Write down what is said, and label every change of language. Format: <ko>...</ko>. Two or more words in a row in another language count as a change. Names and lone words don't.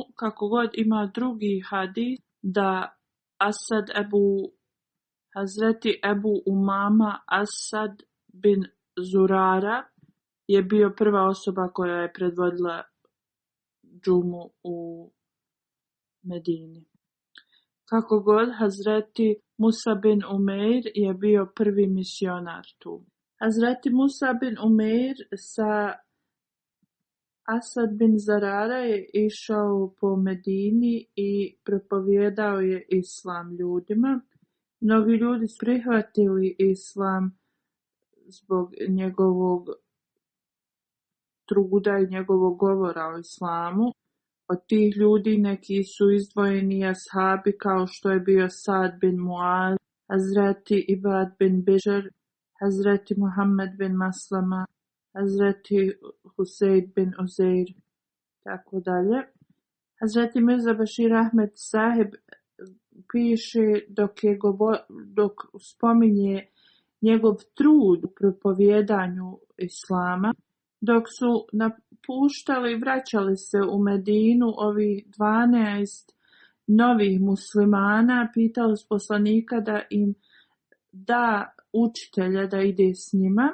<bs>Kako god ima drugi hadis da Hazreti Ebu Umama Asad bin Zurara je bio prva osoba koja je predvodila džumu u Medini. Kako god, Hazreti Musa bin Umair je bio prvi misionar tu. Hazreti Musa bin Umair sa Asad bin Zarara je išao po Medini i propovijedao je islam ljudima. Mnogi ljudi su prihvatili islam zbog njegovog truda i njegovog govora o islamu. Od tih ljudi neki su izdvojeni ashabi kao što je bio Sad bin Muaz, Hazreti Ibad bin Bižar, Hazreti Muhammed bin Maslama, Hazreti Huseid bin Uzeir, tako dalje. Hazreti Mirza Bashir Ahmed Sahib piše dok spominje njegov trud u propovjedanju islama, dok su napuštali i vraćali se u Medinu ovih 12 novih muslimana, pitali su poslanika da im da učitelja da ide s njima.</bs>